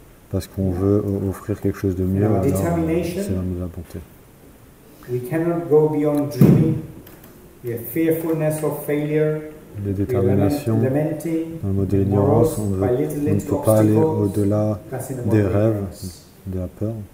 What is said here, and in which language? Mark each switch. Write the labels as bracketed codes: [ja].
[fr] Parce qu'on veut offrir quelque chose de mieux, alors c'est dans la bonté. [en] We cannot go beyond dreaming. We have fearfulness of failure. [fr] Les déterminations, dans le mode de l'ignorance, on ne peut pas aller au-delà des rêves, de la peur.